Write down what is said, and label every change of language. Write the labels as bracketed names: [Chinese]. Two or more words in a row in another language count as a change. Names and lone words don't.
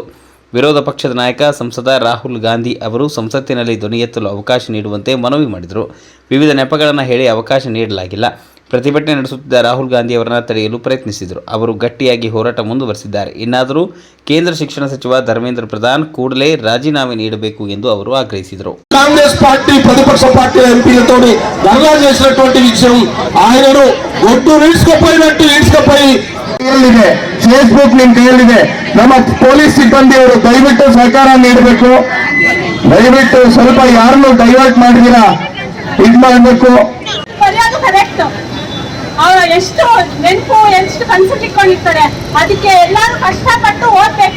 [Kannada] ವಿರೋಧ ಪಕ್ಷದ ನಾಯಕ ಸಂಸದ ರಾಹುಲ್ ಗಾಂಧಿ ಅವರು ಸಂಸತ್ತಿನಲ್ಲಿ ಧ್ವನಿ ಎತ್ತಲು ಅವಕಾಶ ನೀಡುವಂತೆ ಮನವಿ ಮಾಡಿದರು. ವಿವಿಧ ನೆಪಗಳನ್ನು ಹೇಳಿ ಅವಕಾಶ ನೀಡಲಾಗಿಲ್ಲ. ಪ್ರತಿಭಟನೆ ನಡೆಸುತ್ತಿದ್ದ ರಾಹುಲ್ ಗಾಂಧಿ ಅವರನ್ನು ತಡೆಯಲು ಪ್ರಯತ್ನಿಸಿದರು. ಅವರು ಗಟ್ಟಿಯಾಗಿ ಹೋರಾಟ ಮುಂದುವರೆಸಿದ್ದಾರೆ. ಇನ್ನಾದರೂ ಕೇಂದ್ರ ಶಿಕ್ಷಣ ಸಚಿವ ಧರ್ಮೇಂದ್ರ ಪ್ರಧಾನ್ ಕೂಡಲೇ ರಾಜೀನಾಮೆ ನೀಡಬೇಕು ಎಂದು ಅವರು ಆಗ್ರಹಿಸಿದರು. [Telugu] కాంగ్రెస్ పార్టీ ప్రతిపక్ష పార్టీ ఎంపీలతోని ధర్నా చేసినటువంటి విషయం ఆయనను ఒడ్డు ఈడ్చుకుపోయినట్టు ఈడ్చుకుపోయి [Kannada] ಫೇಸ್ಬುಕ್ ನಿಮ್ಮ ಕೈಯಲ್ಲಿದೆ. ನಮ್ಮ ಪೊಲೀಸ್ ಸಿಬ್ಬಂದಿಯವರು ದಯವಿಟ್ಟು ಸಹಕಾರ ನೀಡಬೇಕು. ದಯವಿಟ್ಟು ಸ್ವಲ್ಪ ಯಾರನ್ನು ಡೈವರ್ಟ್ ಮಾಡಿದಿರಾ ಇದು ಮಾಡಬೇಕು. ಅವರ ಎಷ್ಟು ನೆನಪು ಎಷ್ಟು ಕನಸು ಇಟ್ಕೊಂಡಿರ್ತಾರೆ, ಅದಕ್ಕೆ ಎಲ್ಲರೂ ಕಷ್ಟಪಟ್ಟು ಓದ್ಬೇಕು.